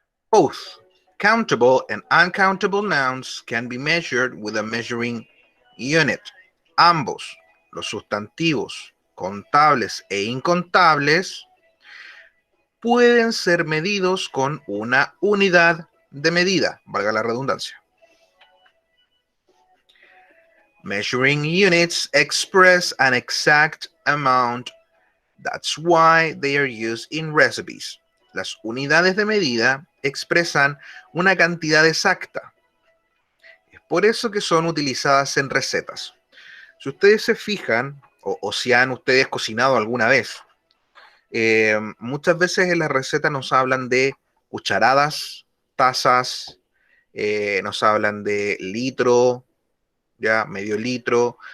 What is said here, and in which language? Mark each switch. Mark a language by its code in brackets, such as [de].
[en] Both countable and uncountable nouns can be measured with a measuring unit. [es] Ambos, los sustantivos contables e incontables, pueden ser medidos con una unidad de medida, valga la redundancia. [en] Measuring units express an exact amount. That's why they are used in recipes. [es] Las unidades de medida expresan una cantidad exacta. Es por eso que son utilizadas en recetas. Si ustedes se fijan, o si han ustedes cocinado alguna vez, muchas veces en las recetas nos hablan de cucharadas, tazas, nos hablan de litro, ya medio litro.